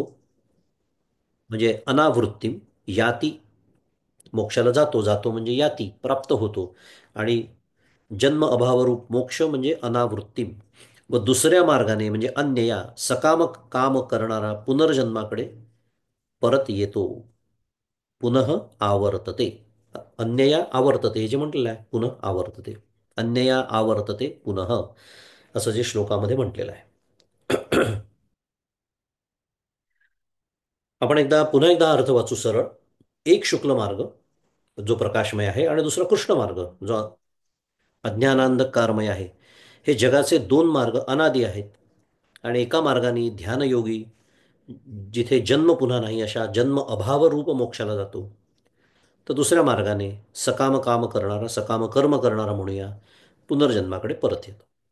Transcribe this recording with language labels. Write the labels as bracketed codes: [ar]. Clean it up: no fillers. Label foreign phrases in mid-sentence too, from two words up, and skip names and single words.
[mr] म्हणजे [sa] अनावृत्ती याती, [mr] मोक्षाला जातो, जातो म्हणजे याती प्राप्त होतो. आणि जन्म अभावरूप मोक्ष म्हणजे अनावृत्ती. व दुसऱ्या मार्गाने म्हणजे अन्यया सकाम काम करणारा पुनर्जन्माकडे परत येतो, [sa] पुनः आवर्तते. अन्यया आवर्तते, [mr] हे जे म्हटलेलं आहे [sa] पुनः आवर्तते. अन्यया आवर्तते पुनः, [mr] असं जे श्लोकामध्ये म्हटलेलं आहे. आपण पुन्हा एकदा अर्थ वाचू सरळ. एक शुक्ल मार्ग जो प्रकाशमय आहे, आणि दुसरा कृष्ण मार्ग जो अज्ञानांधकारमय आहे. हे जगाचे दोन मार्ग अनादी आहेत. आणि एका मार्गाने ध्यानयोगी जिथे जन्म पुन्हा नाही अशा जन्म अभाव रूप मोक्षाला जातो, तर दुसऱ्या मार्गाने सकाम काम करणारा, सकाम कर्म करणारा म्हणूया, पुनर्जन्माकडे परत येतो.